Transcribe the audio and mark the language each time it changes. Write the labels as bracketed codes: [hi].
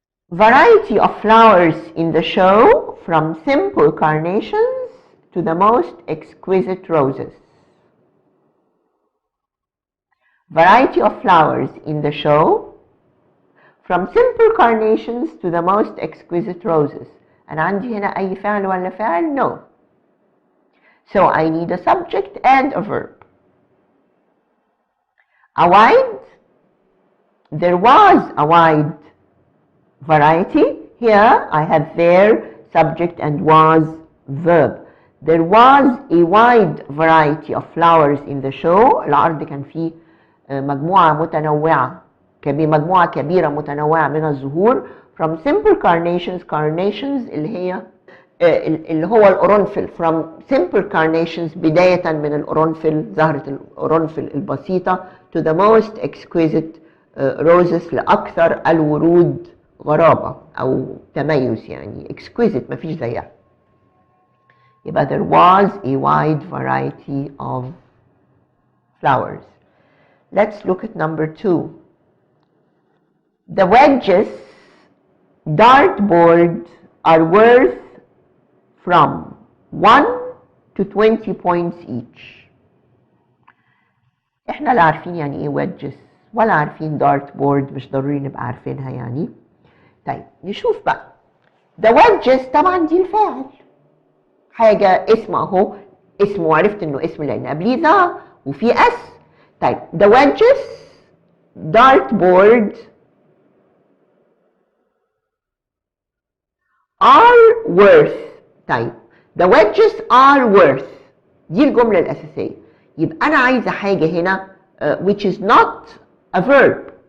[en] Variety of flowers in the show, from simple carnations to the most exquisite roses. Variety of flowers in the show, from simple carnations to the most exquisite roses. [ar] أنا عندي هنا أي فعل ولا فاعل؟ [en] No. So I need a subject and a verb. A wide, there was a wide variety. Here I have there subject and was verb. There was a wide variety of flowers in the show. [ar] العرض كان فيه مجموعة متنوعة، مجموعة كبيرة متنوعة من الزهور. [en] from simple carnations. [ar] carnations اللي هو القرنفل. [en] from simple carnations [ar] بداية من القرنفل، زهرة القرنفل البسيطة، [en] to the most exquisite roses، [ar] لأكثر الورود غرابة أو تميز، يعني exquisite مفيش زيها. يبقى [en] there was a wide variety of flowers. Let's look at number 2. The wedges dartboard are worth from 1 to 20 points each. [ar] احنا لا عارفين يعني ايه wedges ولا عارفين dartboard، مش ضروري نبقى عارفينها يعني. طيب نشوف بقى. [en] the wedges [ar] طبعا دي الفاعل، حاجة اسم اهو، اسم وعرفت انه اسم لان قبليه ذا وفي اس. طيب [en] the wedges dartboard are worth. طيب the wedges are worth [ar] دي الجملة الأساسية. يبقى أنا عايزة حاجة هنا [en] which is not a verb.